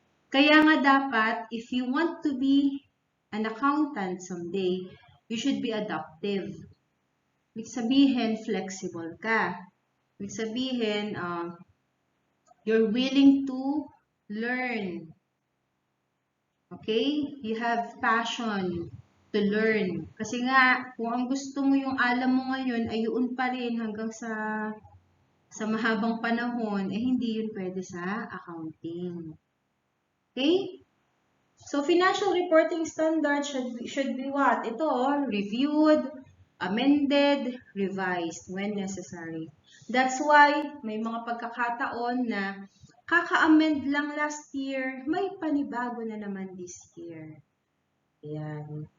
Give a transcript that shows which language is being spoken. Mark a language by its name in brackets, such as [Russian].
[Filipino] Kaya nga dapat, [English] if you want to be an accountant someday, you should be adaptive. [Filipino] Ibig sabihin, flexible ka. Ibig sabihin, [English] you're willing to learn. Okay? You have passion to learn. [Filipino] Kasi nga, kung ang gusto mo yung alam mo ngayon ay yun pa rin hanggang sa mahabang panahon, hindi yun pwede sa accounting. [English] Okay? So, financial reporting standards should be what? [Filipino] Ito, [English] reviewed, amended, revised when necessary. That's why [Filipino] may mga pagkakataon na kaka-amend lang [English] last year, [Filipino] may panibago na naman [English] this year. [Filipino] Ayan.